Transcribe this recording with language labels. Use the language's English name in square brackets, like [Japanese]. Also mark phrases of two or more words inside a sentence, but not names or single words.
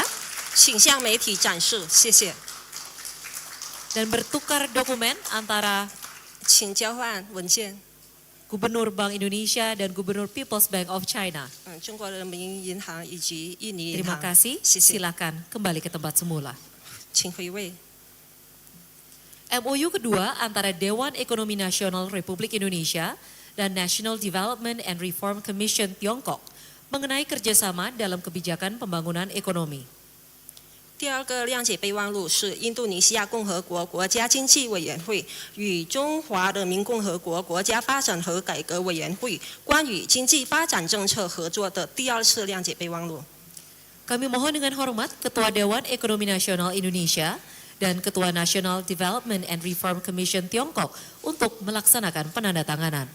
[Chinese] 请向媒体展示，谢谢。 [Indonesian] dan bertukar dokumen antara [Chinese] 请交换文件。 [Indonesian] Gubernur Bank Indonesia dan Gubernur People's Bank of China. [Chinese] 中国人民银行以及印尼银 [Indonesian] Terima [Chinese] 行， [Indonesian] kasih. [Chinese] 谢谢， [Indonesian] Silakan kembali ke tempat semula. [Chinese] 请回位。 [Indonesian] MOU kedua antara Dewan Ekonomi Nasional Republik Indonesia dan National Development and Reform Commission Tiongkok mengenai kerjasama dalam kebijakan pembangunan ekonomi. [Chinese] 第二个谅解备忘录是印度尼西亚共和国国家经济委员会与中华人民共和国国家发展和改革委员会关于经济发展政策合作的第二次谅解备忘录。 [Indonesian] Kami mohon dengan hormat Ketua Dewan Ekonomi Nasional Indonesia dan Ketua National Development and Reform Commission Tiongkok untuk melaksanakan penandatanganan.